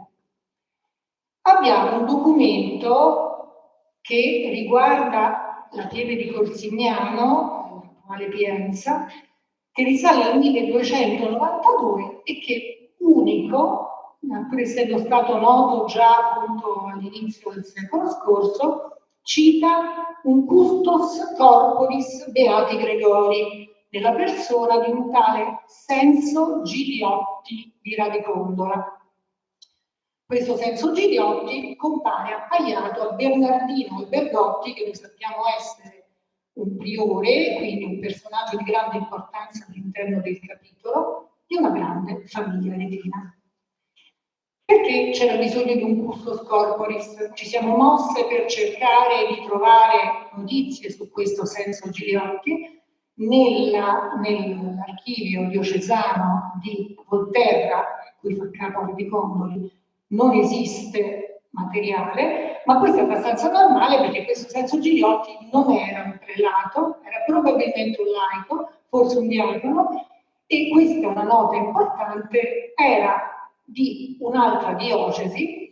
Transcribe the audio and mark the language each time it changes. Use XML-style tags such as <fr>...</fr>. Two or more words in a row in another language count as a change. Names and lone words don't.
<it>Abbiamo un documento che riguarda la pieve di Corsignano, l'attuale Pienza, che risale al 1292 e che unico, pur essendo stato noto già appunto all'inizio del secolo scorso, cita un</it> <la>custos corporis beati Gregori,</la> <it>nella persona di un tale Senso Giliotti di Radecondola. Questo Senso Giliotti compare appaiato a Bernardino Albergotti, che noi sappiamo essere un priore, quindi un personaggio di grande importanza all'interno del capitolo, di una grande famiglia aretina. Perché c'era bisogno di un</it> <la>custos corporis?</la> <it>Ci siamo mosse per cercare di trovare notizie su questo Senso Giliotti. Nell'archivio diocesano di Volterra, cui fa capo Radecoндoli, non esiste materiale, ma questo è abbastanza normale perché questo Senso Giliotti non era un prelato, era probabilmente un laico, forse un diacono, e questa è una nota importante, era di un'altra diocesi.</it>